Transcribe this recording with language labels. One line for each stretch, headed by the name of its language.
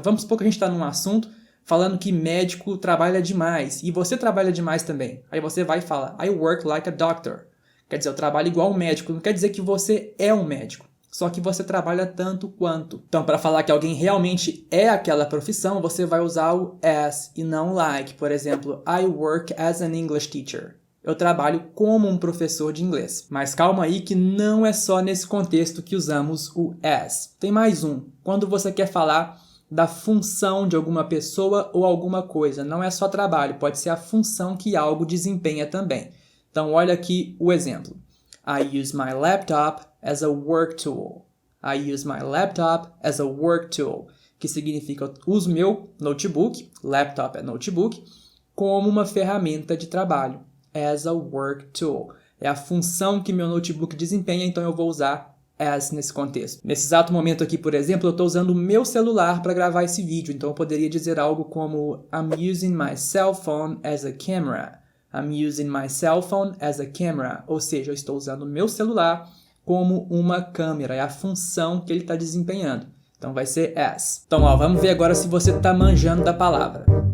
Portuguese: Vamos supor que a gente está num assunto falando que médico trabalha demais, e você trabalha demais também. Aí você vai e fala,
English: I work like a doctor.
Portuguese: Quer dizer, eu trabalho igual um médico, não quer dizer que você é um médico. Só que você trabalha tanto quanto. Então, para falar que alguém realmente é aquela profissão, você vai usar o as e não like.
English: Por exemplo, I work as an English teacher.
Portuguese: Eu trabalho como um professor de inglês. Mas calma aí que não é só nesse contexto que usamos o as. Tem mais um. Quando você quer falar da função de alguma pessoa ou alguma coisa. Não é só trabalho, pode ser a função que algo desempenha também. Então, olha aqui o exemplo.
English: I use my laptop as a work tool. I use my laptop as a work tool.
Portuguese: Que significa, eu uso meu notebook, laptop é notebook, como uma ferramenta de trabalho.
English: As a work tool.
Portuguese: É a função que meu notebook desempenha, então eu vou usar as nesse contexto. Nesse exato momento aqui, por exemplo, eu estou usando o meu celular para gravar esse vídeo. Então eu poderia dizer algo como
English: I'm using my cell phone as a camera. I'm using my cell phone as a camera.
Portuguese: Ou seja, eu estou usando o meu celular como uma câmera. É a função que ele está desempenhando. Então vai ser as. Então, ó, vamos ver agora se você está manjando da palavra.